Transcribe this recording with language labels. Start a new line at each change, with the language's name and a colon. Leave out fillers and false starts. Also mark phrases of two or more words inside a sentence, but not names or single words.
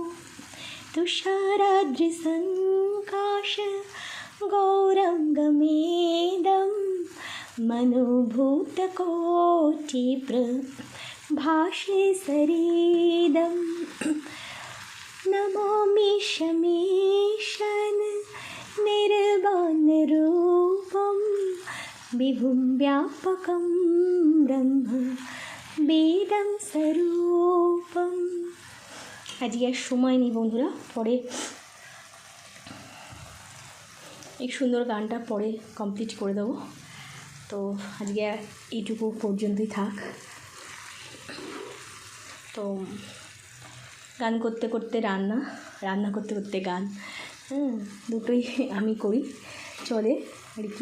Sanskrit: तुषाराद्रिसङ्काश गौरङ्गमेदं मनोभूतकोटिप्रभाषे सरीदं नमामि शमेशं निर्वाणरूपं विभुं व्यापकं ब्रह्म वेदं स्वरूपं।
Bangla: আজকে আর সময় নেই বন্ধুরা, পরে এই সুন্দর গানটা পরে কমপ্লিট করে দেবো। তো আজকে এইটুকু পর্যন্তই থাক। তো গান করতে করতে রান্না, রান্না করতে করতে গান, দুটোই আমি করি, চলে আর কি।